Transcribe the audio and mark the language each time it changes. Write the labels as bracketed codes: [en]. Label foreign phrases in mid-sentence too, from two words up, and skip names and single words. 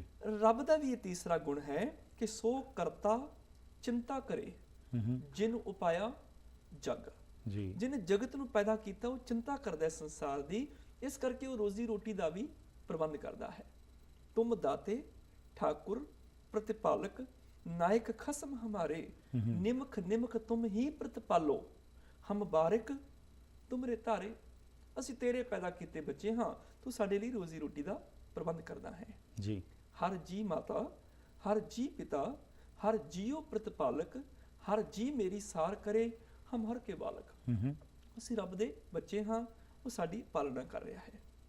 [pa] ਰੱਬ ਦਾ ਵੀ ਇਹ ਤੀਸਰਾ ਗੁਣ ਹੈ ਕਿ ਸੋ ਕਰਤਾ ਚਿੰਤਾ ਕਰੇ, ਜਿਨ ਉਪਾਇਆ ਜਗ। ਜੀ ਜਿਹਨੇ ਜਗਤ ਨੂੰ ਪੈਦਾ ਕੀਤਾ ਉਹ ਚਿੰਤਾ ਕਰਦਾ ਹੈ ਸੰਸਾਰ ਦੀ, ਇਸ ਕਰਕੇ ਉਹ ਰੋਜ਼ੀ ਰੋਟੀ ਦਾ ਵੀ ਪ੍ਰਬੰਧ ਕਰਦਾ ਹੈ। ਤੁਮ ਦਾਤੇ ਠਾਕੁਰ ਪ੍ਰਤਿਪਾਲਕ ਨਾਇਕ ਖਸਮ ਹਮਾਰੇ, ਨਿਮਖ ਨਿਮਖ ਤੁਮ ਹੀ ਪ੍ਰਤਿਪਾਲੋ, ਹਮ ਬਾਰਿਕ ਤੁਮਰੇ ਧਾਰੇ। ਅਸੀਂ ਤੇਰੇ ਪੈਦਾ ਕੀਤੇ ਬੱਚੇ ਹਾਂ, ਤੂੰ ਸਾਡੇ ਲਈ ਰੋਜ਼ੀ ਰੋਟੀ ਦਾ ਪ੍ਰਬੰਧ ਕਰਦਾ ਹੈ। ਜੀ ਹਰ ਜੀ ਮਾਤਾ, ਹਰ ਜੀ ਪਿਤਾ, ਹਰ ਜੀਓ ਪ੍ਰਤਪਾਲਕ, ਹਰ ਜੀ ਮੇਰੀ ਸਾਰ ਕਰੇ, ਹਮ ਹਰ ਕੇ ਬਾਲਕ। ਅਸੀਂ ਰੱਬ ਦੇ ਬੱਚੇ ਹਾਂ, ਉਹ ਸਾਡੀ ਪਾਲਣਾ ਕਰ ਰਿਹਾ ਹੈ।